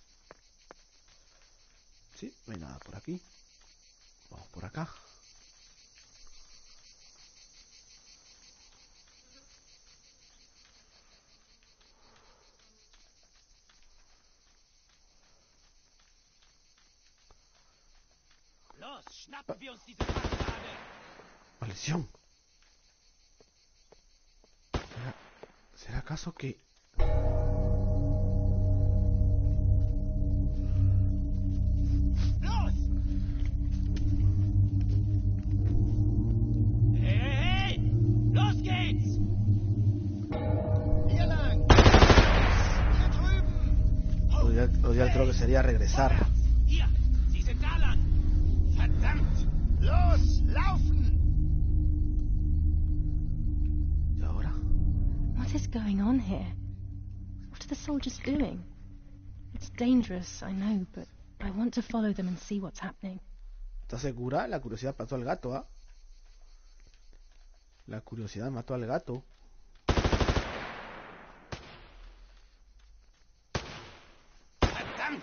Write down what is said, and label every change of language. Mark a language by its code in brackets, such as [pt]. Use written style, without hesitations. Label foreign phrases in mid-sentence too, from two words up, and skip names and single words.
[es] Sí, no hay nada por aquí. Vamos por acá. [de] Los, schnappen wir uns diese Fahrkarte! [es] ¡Maldición! ¿Será acaso que...? [de] Los! Hey! Los geht's! Hier lang! Hier drüben! [es] Lo ideal creo que sería regresar. [de] Hier! Sie sind da lang! Verdammt! Los! Laufen! [es] ¿Y ahora? [en] What is going on here? What are the soldiers doing? It's dangerous, I know, but I want to follow them and see what's happening. [es] ¿Estás segura? La curiosidad mató al gato, ¿ah? La curiosidad mató al gato. [de] Verdammt!